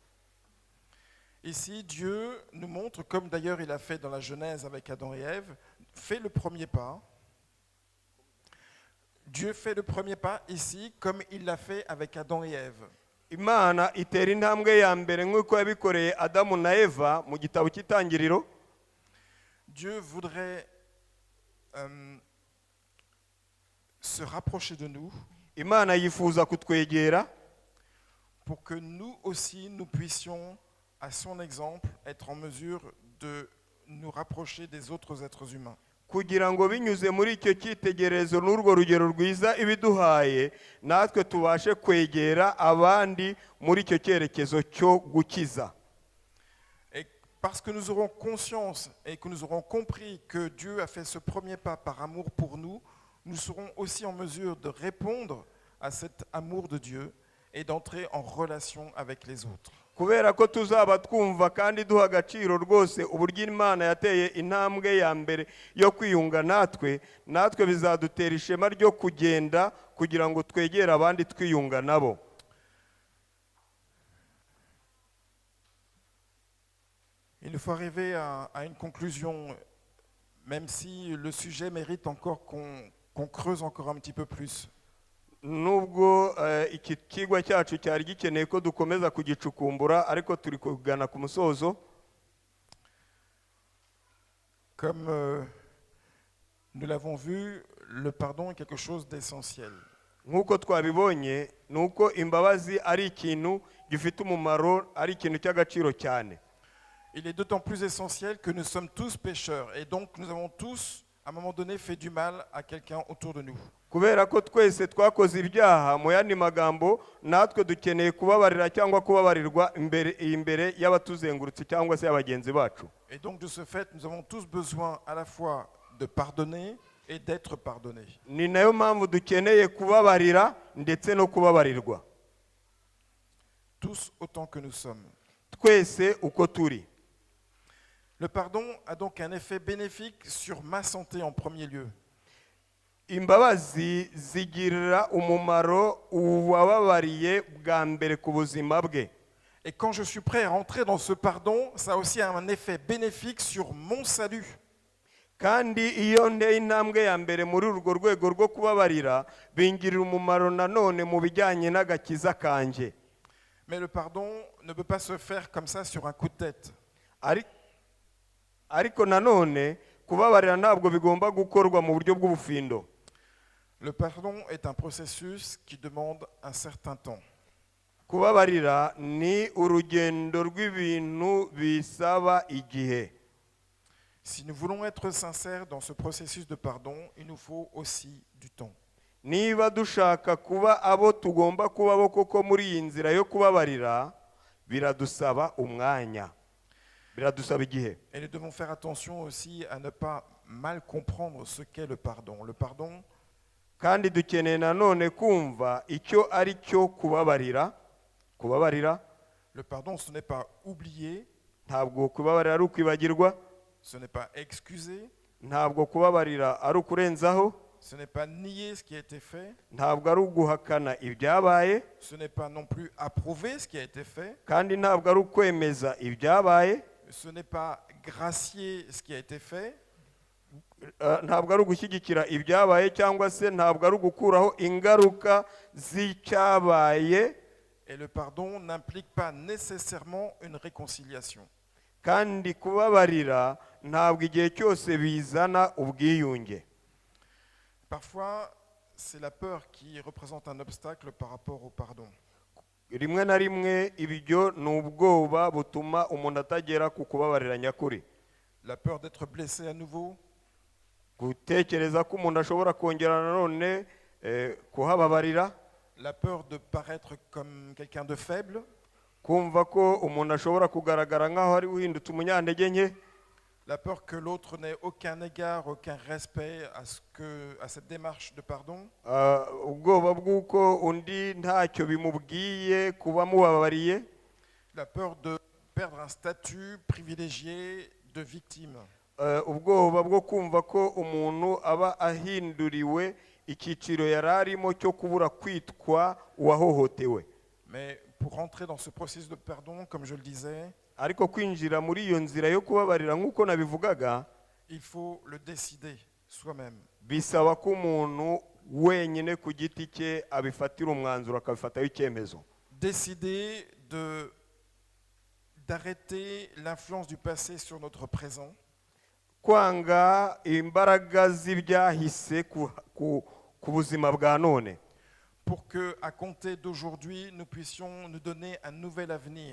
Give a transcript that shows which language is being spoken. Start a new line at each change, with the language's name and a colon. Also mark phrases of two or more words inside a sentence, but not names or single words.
French: Ici, Dieu nous montre, comme d'ailleurs il a fait dans la Genèse avec Adam et Ève, fait le premier pas. Dieu fait le premier pas ici, comme il l'a fait avec Adam et Ève.
Kinyarwanda: Imana itera intambwe ya mbere nk'uko yabikoreye Adamu na Eva mu gitabo cy'Itangiriro.
French: Dieu voudrait se rapprocher de nous.
Kinyarwanda: Imana yifuza kutwegera
French: pour que nous aussi, nous puissions, à son exemple, être en mesure de nous rapprocher des autres êtres humains.
Kinyarwanda: kugira ngo binyuze muri icyo cyitegererezo n'urwo rugero rwiza ibiduhaye, natwe tubashe kwegera abandi muri icyo cyerekezo cyo gukiza.
French: Et parce que nous aurons conscience et que nous aurons compris que Dieu a fait ce premier pas par amour pour nous, nous serons aussi en mesure de répondre à cet amour de Dieu et d'entrer en relation avec les autres.
Kinyarwanda: Kubera ko tuzaba twumva kandi duha agaciro rwose uburyo Imana yateye intambwe ya mbere yo kwiyunga natwe bizadutera ishema ryo kugenda kugira ngo twegere abandi twiyunga nabo.
French: Il nous faut arriver à une conclusion, même si le sujet mérite encore qu'on creuse encore un petit peu plus.
Kinyarwanda: Nubwo iki kigwa cyacu cyari gikeneye ko dukomeza kugicukumbura, ariko turi kugana ku musozo.
French: Comme nous l'avons vu, le pardon est quelque chose d'essentiel.
Kinyarwanda: nk'uko twabibonye ni uko imbabazi ari ikintu gifite umumaro, ari ikintu cy'agaciro cyane.
French: Il est d'autant plus essentiel que nous sommes tous pécheurs et donc nous avons tous, à un moment donné, fait du mal à quelqu'un autour de nous.
Kinyarwanda: Kubera ko twese twakoze ibyaha, mu yandi magambo natwe dukeneye kubabarira cyangwa kubabarirwa imbere y'abatuzengurutse cyangwa se y'abagenzi bacu.
French: Et donc de ce fait, nous avons tous besoin à la fois de pardonner et d'être pardonnés.
Kinyarwanda: Ni nayo mpamvu dukeneye kubabarira ndetse no kubabarirwa.
French: Tous autant que nous sommes.
Kinyarwanda: Twese uko turi.
French: Le pardon a donc un effet bénéfique sur ma santé en premier lieu.
Kinyarwanda: Imbabazi zigirira umumaro uwababariye bwa mbere ku buzima bwe.
French: Et quand je suis prêt à rentrer dans ce pardon, ça a aussi un effet bénéfique sur mon salut.
Kinyarwanda: Kandi iyo nteye intambwe ya mbere muri urwo rwego rwo kubabarira, bingirira umumaro nanone mu bijyanye n'agakiza kanje.
French: Mais le pardon ne peut pas se faire comme ça sur un coup de tête.
Kinyarwanda: Ariko nanone kubabarira ntabwo bigomba gukorwa mu buryo bw'ubufindo.
French: Le pardon est un processus qui demande un certain temps.
Kinyarwanda: Kubabarira ni urugendo rw'ibintu bisaba igihe.
French: Si nous voulons être sincères dans ce processus de pardon, il nous faut aussi du temps.
Kinyarwanda: Niba dushaka kuba abo tugomba kuba bo koko muri iyi nzira yo kubabarira, biradusaba umwanya, biradusaba igihe.
French: Et nous devons faire attention aussi à ne pas mal comprendre ce qu'est le pardon. Le pardon,
Kinyarwanda: Kandi dukeneye nanone kumva icyo ari cyo kubabarira.
French: le pardon, ce n'est pas oublier,
Kinyarwanda: Ntabwo kubabarira ari ukwibagirwa,
French: ce n'est pas excuser,
Kinyarwanda: ntabwo kubabarira ari ukurenzaho,
French: ce n'est pas nier ce qui a été fait,
Kinyarwanda: ntabwo ari uguhakana ibyabaye,
French: ce n'est pas non plus approuver ce qui a été fait,
Kinyarwanda: kandi ntabwo ari ukwemeza ibyabaye,
French: ce n'est pas gracier ce qui a été fait,
Kinyarwanda: ntabwo ari ugushyigikira ibyabaye cyangwa se ntabwo ari ugukuraho ingaruka z'icyabaye.
French: et le pardon n'implique pas nécessairement une réconciliation.
Kinyarwanda: Kandi kubabarira ntabwo igihe cyose bizana ubwiyunge.
French: Parfois, c'est la peur qui représente un obstacle par rapport au pardon.
Kinyarwanda: Rimwe na rimwe ibyo ni ubwoba butuma umuntu atagera ku kubabarira nyakuri.
French: La peur d'être blessé à nouveau,
Kinyarwanda: Gutekereza ko umuntu ashobora kongera nanone kuhababarira,
French: la peur de paraître comme quelqu'un de faible,
Kinyarwanda: kumva ko umuntu ashobora kugaragara nk'aho ari uhindutse umunyantege nke,
French: la peur que l'autre n'ait aucun égard, aucun respect à cette démarche de pardon,
Kinyarwanda: ubwoba bw'uko undi ntacyo bimubwiye kuba mubabariye,
French: la peur de perdre un statut privilégié de victime.
Kinyarwanda: ubwoba bwo kumva ko umuntu aba ahinduriwe icyiciro yari arimo cyo kubura kwitwa uwahohotewe.
French: Mais pour rentrer dans ce processus de pardon, comme je le disais,
Kinyarwanda: Ariko kwinjira muri iyo nzira yo kubabarira nk'uko nabivugaga,
French: il faut le décider soi-même.
Kinyarwanda: bisaba ko umuntu wenyine ku giti cye abifatira umwanzuro, akabifataho icyemezo.
French: Décider d'arrêter l'influence du passé sur notre présent,
Kinyarwanda: Kwanga imbaraga z'ibyahise ku buzima bwa none,
French: pour que, à compter d'aujourd'hui, nous puissions nous donner un nouvel avenir.